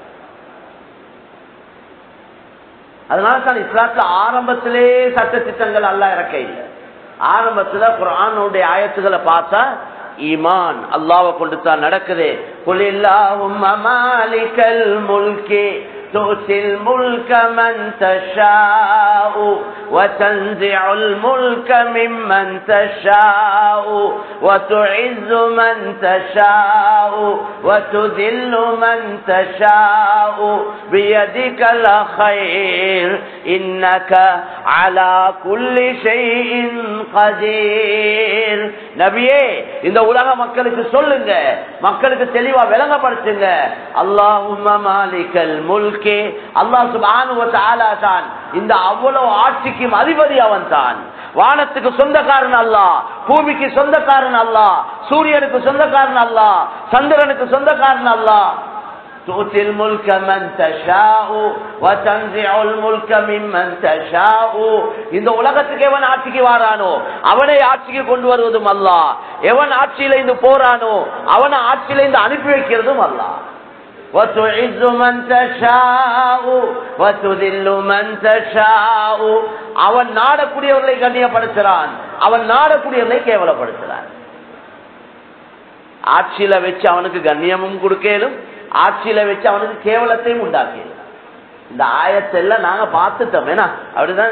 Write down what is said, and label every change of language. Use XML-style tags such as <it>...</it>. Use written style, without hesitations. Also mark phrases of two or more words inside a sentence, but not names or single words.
<ta>அதனால தான் இஸ்லாத்துல ஆரம்பத்திலே சட்ட திட்டங்கள் அல்லாஹ் இறக்க இல்லை. ஆரம்பத்துல குர்ஆனுடைய ஆயத்துக்களை பார்த்தா ஈமான் அல்லாஹ்வை கொண்டு தான் நடக்குது.</ta> <ar>قل اللهم مالك الملك تؤتي الملك من تشاء وتنزع الملك ممن تشاء وتعز من تشاء وتذل من تشاء بيدك الخير إنك على كل شيء قدير.</ar> <ta>பஷீர். நபியே, இந்த உலக மக்களுக்கு சொல்லுங்க, மக்களுக்கு தெளிவா விளங்கப்படுத்துங்க.</ta> <ar>اللهم مالك الملك,</ar> <ta>அல்லாஹ்</ta> <ar>سبحانه وتعالى</ar> <ta>தான் இந்த அவ்வளவு ஆட்சிக்கும் அதிபதி. அவன் தான் வானத்துக்கு சொந்தக்காரன் அல்லாஹ், பூமிக்கு சொந்தக்காரன் அல்லாஹ், சூரியனுக்கு சொந்தக்காரன் அல்லாஹ், சந்திரனுக்கு சொந்தக்காரன் அல்லாஹ்.</ta> <ar>تؤتي الملك من تشاء وتنزع الملك ممن تشاء.</ar> <ta>இந்த உலகத்துக்கு எவன் ஆட்சிக்கு வாரானோ அவனை ஆட்சிக்கு கொண்டு வருவதும் அல்லாஹ், எவன் ஆட்சியில இருந்து போறானோ அவனை ஆட்சியில இருந்து அனுப்பி வைக்கிறதும் அல்லாஹ்.</ta> <ar>وتعز من تشاء وتذل من تشاء.</ar> <ta>அவன் நாடக்கூடியவர்களை கண்ணியப்படுத்துறான், அவன் நாடக்கூடியவர்களை கேவலப்படுத்துறான். ஆட்சியில வச்சு அவனுக்கு கண்ணியமும் கொடுக்கலும், ஆட்சியில வச்சு அவனுக்கு கேவலத்தையும் உண்டாக்கலும். இந்த ஆயத்தெல்லாம் நாங்க பார்த்துட்டோம், ஏன்னா அப்படிதானே.</ta>